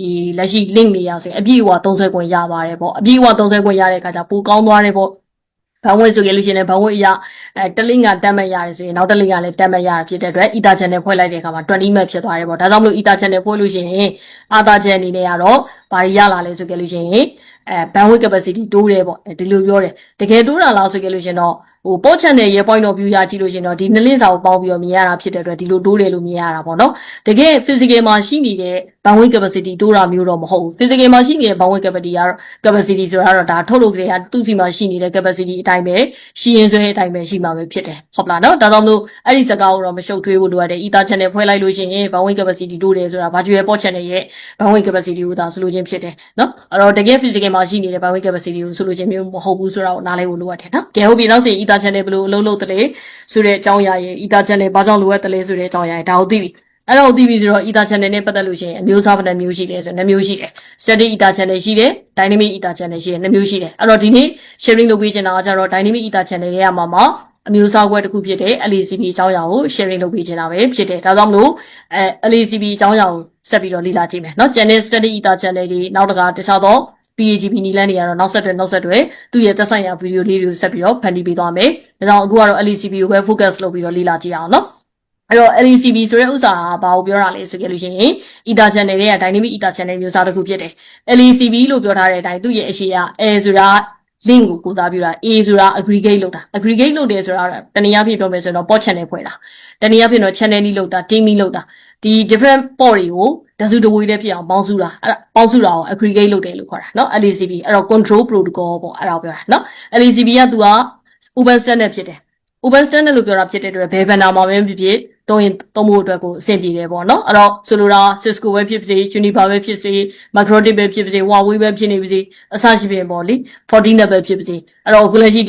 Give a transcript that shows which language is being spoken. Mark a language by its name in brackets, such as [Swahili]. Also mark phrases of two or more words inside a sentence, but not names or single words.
[Burmese] လက်ရှိ link တွေရဆိုရင်အပြည့်အဝသုံးဆွဲခွင့်ရပါတယ်ပေါ့အပြည့်အဝသုံးဆွဲခွင့်ရတဲ့အခါကျပိုကောင်းသွားတယ်ပေါ့ဘဝဆိုကြလို့ရှိရင်ဘဝအရာတလင်းကတက်မဲ့ရတယ်ဆိုရင်နောက်တလင်းကလည်းတက်မဲ့ရတာဖြစ်တဲ့အတွက် [English] Ether channel [Burmese] ဖွဲ့လိုက်တဲ့အခါမှာ20 meg ဖြစ်သွားတယ်ပေါ့ဒါကြောင့်မလို့ [English] Ether channel [Burmese] ဖွဲ့လို့ရှိရင် [English] Ether channel [Burmese] အနေနဲ့ကတော့ဘာရလာလဲဆိုကြလို့ရှိရင် [English] bandwidth capacity [Burmese] တိုးတယ်ပေါ့ဒီလိုပြောတယ်တကယ်တိုးတာလားဆိုကြလို့ရှိရင်တော့ [English] port channel [Burmese] ရဲ့ [English] point of view [Burmese] ရကြည့်လို့ ရှိရင်တော့ဒီနှစ်လင်းစာကိုပေါင်းပြီးတော့မြင်ရတာဖြစ်တဲ့အတွက်ဒီလိုတိုးတယ်လို့မြင်ရတာပေါ့နော်တကယ် physical မှာရှိနေတဲ့ [English] bandwidth capacity [Burmese] တိုးတာမျိုးတော့မဟုတ်ဘူး physical မှာရှိနေတဲ့ [English] bandwidth capacity [Burmese] ဆိုတာတော့ဒါထုတ်လို့ကြတဲ့သူ့စီမှာရှိနေတဲ့ capacity အတိုင်းပဲရှိရင်ဆိုရင်အတိုင်းပဲရှိမှာပဲဖြစ်တယ်ဟုတ်လားနော်ဒါကြောင့်မလို့အဲ့ဒီစကားကိုတော့မရှုပ်ထွေးဖို့လိုရတယ် [English] Ether channel [Burmese] ဖွဲ့လိုက်လို့ရှိရင် [English] bandwidth capacity [Burmese] တိုးတယ်ဆိုတာ [English] virtual port channel [Burmese] ရဲ့ [English] bandwidth capacity [Burmese] ကိုသာဆိုလိုချင်းဖြစ်တယ်နော်အဲ့တော့တကယ် physical မှာရှိနေတဲ့ [English] bandwidth capacity [Burmese] ကိုဆိုလိုချင်းမျိုးမဟုတ်ဘူးဆိုတာကိုနားလည်ဖို့လိုရတယ်နော်ကဲဟုတ်ပြီနောက်စီ [English] Ether channel [Burmese] ဘယ်လိုအလုပ်လုပ်တယ်လဲဆိုတဲ့အကြောင်းအရာရဲ့ [English] Ether channel [Burmese] ဘာကြောင့်လိုအပ်တယ်လဲဆိုတဲ့အကြောင်းအရာရဲ့ဒါကိုသိပြီ အဲ့တော့ဒီဗီဆိုတော့ [English] ether channel [Burmese] နဲ့ပတ်သက်လို့ရှိရင်အမျိုးအစားဘယ်နှမျိုးရှိလဲဆို2မျိုးရှိတယ် [English] static ether channel [Burmese] ရှိတယ် [English] dynamic ether channel [Burmese] ရှိတယ်2မျိုးရှိတယ်အဲ့တော့ဒီနေ့ sharing လုပ်ပေးချင်တာကကျ တော့ [English] dynamic ether channel [Burmese] တွေကမှာအမျိုးအစားကွဲတစ်ခုဖြစ်တဲ့ LACP အကြောင်းအရာကို sharing လုပ်ပေးချင်တာပဲဖြစ်တယ်ဒါကြောင့်မလို့LACP အကြောင်းအရာ ကိုဆက်ပြီးတော့လေ့လာကြည့်မယ်เนาะ [English] channel static ether channel [Burmese] တွေနောက်တခါတခြားသော PAGP နီလန်းတွေကတော့နောက်ဆက်တွဲသူ့ရဲ့သက်ဆိုင်ရာဗီဒီယိုလေးတွေကိုဆက်ပြီးတော့ဖန်တီးပေးသွားမယ်ဒါကြောင့်အခုကတော့ LACP ကိုပဲ focus လုပ်ပြီးတော့လေ့လာကြည့်အောင်เนาะအဲ့တော့ LACP ဆိုတဲ့ဥစ္စာကဘာကိုပြောတာလဲဆိုကြလို့ရှိရင် [English] ether channel [Burmese] တွေက [English] dynamic ether channel [Burmese] မျိုးစားတစ်ခုဖြစ်တယ် LACP လို့ပြောထားတဲ့အတိုင်းသူ့ရဲ့အရှိက A ဆိုတာ link ကိုစားပြုတာ A ဆိုတာ aggregate လုပ်တာ aggregate လုပ်တယ်ဆိုတာတနည်းအားဖြင့်ပြောမယ်ဆိုတော့ [English] port channel [Burmese] ဖွဲ့တာတနည်းအားဖြင့်တော့ channel ကြီးလုပ်တာ team ကြီးလုပ်တာဒီ [English] different port [Burmese] တွေကိုတစုတဝေးတည်းဖြစ်အောင်ပေါင်းစုတာအဲ့ပေါင်းစုတာကို aggregate လုပ်တယ်လို့ခေါ်တာเนาะ LACP အဲ့တော့ [English] control protocol [Burmese] ပေါ့အဲ့ဒါကိုပြောတာเนาะ LACP ကသူက [English] open standard [Burmese] ဖြစ်တယ် [English] open standard [Burmese] လို့ပြောတာဖြစ်တဲ့အတွက်ဘယ်ဘန်နာမှာပဲဖြစ်ဖြစ်သုံးဖို့အတွက်ကိုအဆင်ပြေတယ်ပေါ့နော်အဲ့တော့ဆိုလိုတာ Cisco ပဲဖြစ်စေ Juniper ပဲဖြစ်စေ Microtik ပဲဖြစ်စေ Huawei ပဲဖြစ်နေပါစေအစရှိပြင်ပေါ့လေ Fortinet ပဲဖြစ်ပါစေအဲ့တော့အခုလက်ရှိဒီ